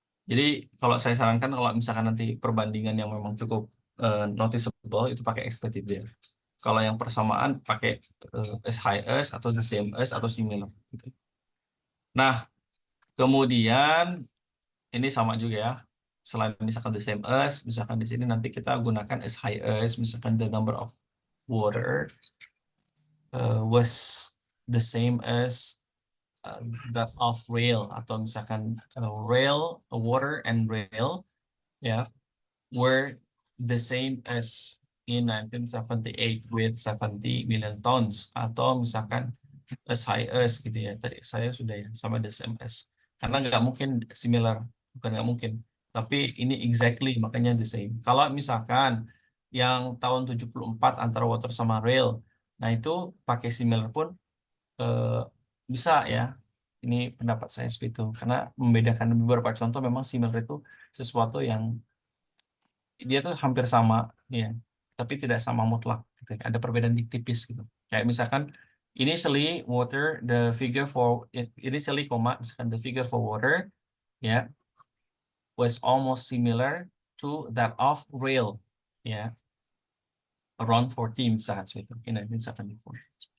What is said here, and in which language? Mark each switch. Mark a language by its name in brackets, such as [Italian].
[Indonesian] Jadi kalau saya sarankan kalau misalkan nanti perbandingan yang memang cukup noticeable itu pakai expected there. Kalau yang persamaan pakai as high as atau the same as atau similar gitu. Nah, kemudian ini sama juga ya. Selain misalkan [English] the same as, [Indonesian] misalkan di sini nanti kita gunakan [English] as high as, misalkan the number of water was the same as that of rail, atau misalkan rail, water and rail ya were the same as in 1978 with 70 million tons, atau misalkan as high as gitu ya. [Indonesian] Tadi saya sudah ya sama the same as. Karena nggak mungkin similar, bukan nggak mungkin. Tapi ini exactly, makanya the same. Kalau misalkan yang tahun 74 antara water sama rail, nah itu pakai similar pun eh, bisa ya. Ini pendapat saya seperti itu. Karena membedakan beberapa contoh memang similar itu sesuatu yang dia tuh hampir sama ya, tapi tidak sama mutlak gitu. Ada perbedaan tipis gitu. Kayak misalkan [English] initially water the figure for initially [Indonesian] koma misalkan [English] the figure for water ya was almost similar to that of rail ya around 14 [Indonesian] misalkan seperti itu [English] in 1974.